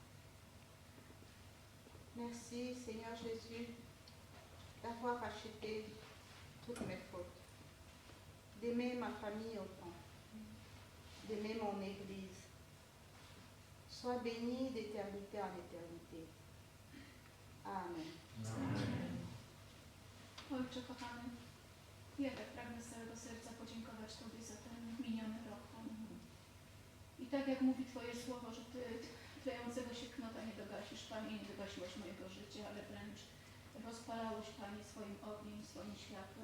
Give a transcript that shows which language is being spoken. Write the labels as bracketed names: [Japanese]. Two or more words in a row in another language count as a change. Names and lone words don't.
[French] Merci, Seigneur Jésus, d'avoir racheté toutes mes fautes, d'aimer ma famille autant, d'aimer mon Église. Sois béni d'éternité en éternité. Amen. [Polish] Ojcze kochany, ja tak pragnę z całego serca podziękować Tobie za ten miniony rok, Panie. I tak jak mówi Twoje słowo, że Ty tlającego się knota nie dogasisz, Panie, nie dogasiłeś mojego życia, ale wręcz rozpalałeś, Panie, swoim ogniem, swoim światłem.